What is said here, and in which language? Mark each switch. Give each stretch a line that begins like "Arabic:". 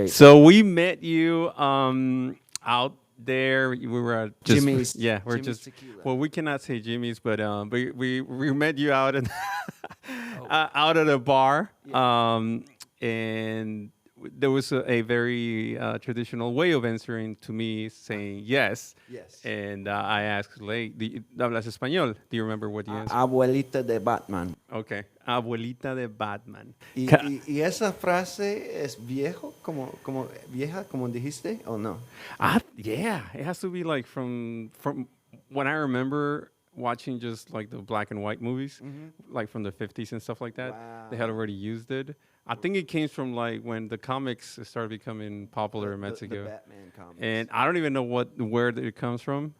English: So we met you out there. We were at Jimmy's. Yeah, we're Jimmy's just. Tequila. Well, we cannot say Jimmy's, but we met you out at out at a bar, and there was a very traditional way of answering to me, saying yes. Yes. And I asked, like,
Spanish: ¿hablas español?
English: Do you remember what you answered?
Spanish: Abuelita de Batman. Okay, abuelita de Batman. Y esa frase es vieja, como dijiste, o no?
English: Yeah, it has to be like from when I remember watching just like the black and white movies, like from the 50s and stuff like that. Wow. They had already used it. I think it came from like when the comics started becoming popular in Mexico. The Batman comics. And I don't even know where it comes from.